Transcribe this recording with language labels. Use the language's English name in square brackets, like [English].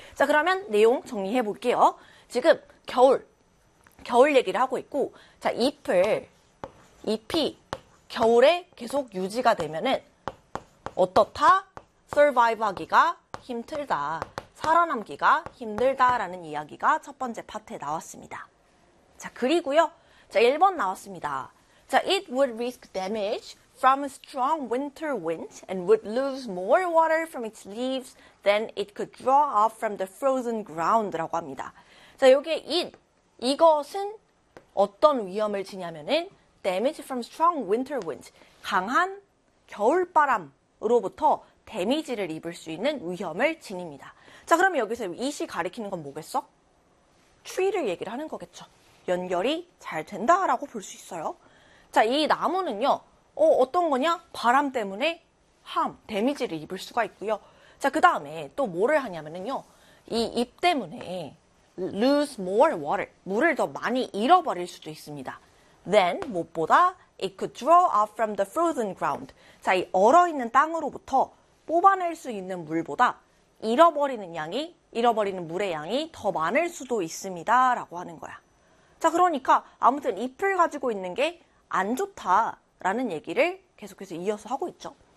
[Korean] 자, 그러면 내용 정리해 볼게요. 지금 겨울 얘기를 하고 있고, 자, 잎이 겨울에 계속 유지가 되면은 어떻다? survive 하기가 힘들다. 살아남기가 힘들다라는 이야기가 첫 번째 파트에 나왔습니다. 자, 그리고요. 자, 1번 나왔습니다. 자, [English] it would risk damage from a strong winter wind and would lose more water from its leaves than it could draw off from the frozen ground [Korean] 라고 합니다. 자, 여기에 이것은 어떤 위험을 지냐면은 [English] damage from strong winter wind. [Korean] 강한 겨울바람으로부터 데미지를 입을 수 있는 위험을 지닙니다. 자, 그럼 여기서 이시 가리키는 건 뭐겠어? 트리를 얘기를 하는 거겠죠. 연결이 잘 된다라고 볼수 있어요. 자, 이 나무는요. 어떤 거냐? 바람 때문에 데미지를 입을 수가 있고요. 자, 그다음에 또 뭐를 하냐면은요. 이잎 때문에 [English] lose more water. [Korean] 물을 더 많이 잃어버릴 수도 있습니다. [English] Then, [Korean] 무엇보다, [English] it could draw off from the frozen ground. [Korean] 자, 이 얼어있는 땅으로부터 뽑아낼 수 있는 물보다 잃어버리는 물의 양이 더 많을 수도 있습니다. 라고 하는 거야. 자, 그러니까, 아무튼, 잎을 가지고 있는 게안 좋다라는 얘기를 계속해서 이어서 하고 있죠.